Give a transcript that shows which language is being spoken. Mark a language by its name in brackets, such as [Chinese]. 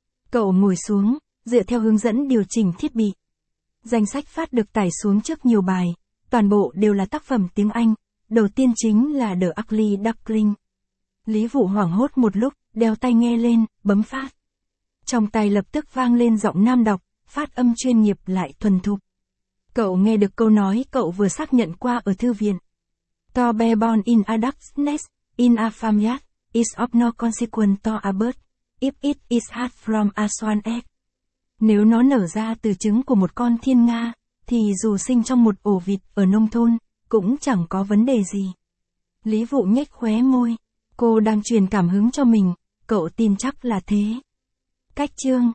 [Vietnamese] Cậu ngồi xuống, dựa theo hướng dẫn điều chỉnh thiết bị. Danh sách phát được tải xuống trước nhiều bài, toàn bộ đều là tác phẩm tiếng Anh, đầu tiên chính là The Ugly Duckling. Lý Vụ hoảng hốt một lúc, đeo tai nghe lên, bấm phát. Trong tai lập tức vang lên giọng nam đọc, phát âm chuyên nghiệp lại thuần thục. Cậu nghe được câu nói cậu vừa xác nhận qua ở thư viện. [English] To be born in a duck's nest, in a farm yard, is of no consequence to a bird, if it is hatched from a swan egg. [Vietnamese] Nếu nó nở ra từ trứng của một con thiên nga, thì dù sinh trong một ổ vịt ở nông thôn, cũng chẳng có vấn đề gì. Lý Vụ nhếch khóe môi, cô đang truyền cảm hứng cho mình, cậu tin chắc là thế. Cách chương.